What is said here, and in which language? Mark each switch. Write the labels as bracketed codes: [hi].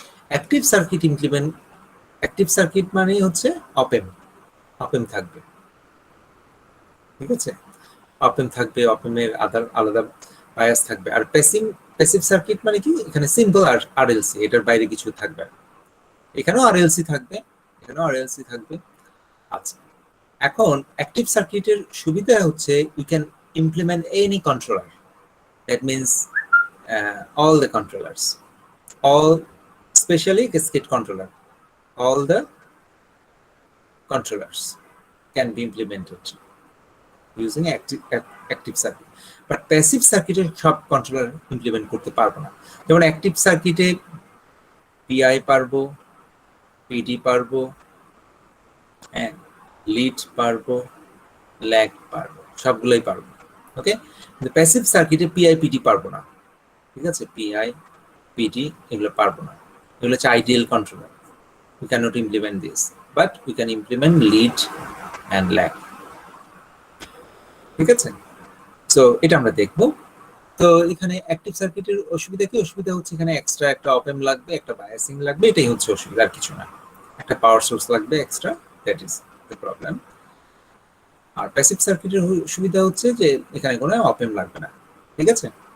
[bn] Active circuit implement, active circuit মানেই হচ্ছে অপ-অ্যাম্প থাকবে, ঠিক আছে? অপ-অ্যাম্প থাকবে, অপ-অ্যাম্পের আলাদা বায়াস থাকবে। আর প্যাসিভ সার্কিট মানে কি? এখানে সিম্পল আরএলসি, এটার বাইরে কিছু থাকবে না। এখানেও আরএলসি থাকবে, এখানেও আরএলসি থাকবে। আচ্ছা, এখন অ্যাক্টিভ সার্কিটের সুবিধা হচ্ছে [en] You can implement any controller, that means all the controllers, all especially cascade controller, all the controllers can be implemented using active circuit. [bn] But passive circuit সব কন্ট্রোলার ইমপ্লিমেন্ট করতে পারবো না। যেমন অ্যাক্টিভ সার্কিটে পিআই পারবো, পিডি পারবো, হ্যাঁ, lead পারবো, ল্যাগ পারবো, সবগুলোই পারবো, ওকে? কিন্তু প্যাসিভ সার্কিটে পিআই পিডি পারবো না, ঠিক আছে? পিআই পিডি এগুলো পারবো না, এগুলো হচ্ছে ideal controller. [en] We cannot implement this, but we can implement lead and lag, [bn] ঠিক আছে? সো এটা আমরা দেখবো। তো এখানে অ্যাক্টিভ সার্কিটের অসুবিধা কি? অসুবিধা হচ্ছে এখানে এক্সট্রা একটা অপ-অ্যাম্প লাগবে, একটা বায়াসিং লাগবে, এটাই হচ্ছে অসুবিধা, আর কিছু না। একটা পাওয়ার সোর্স লাগবে extra, [en] That is the problem. [bn] আর passive সার্কিটের সুবিধা হচ্ছে যে এখানে কোনো অপ এম্প লাগবে না, ঠিক আছে?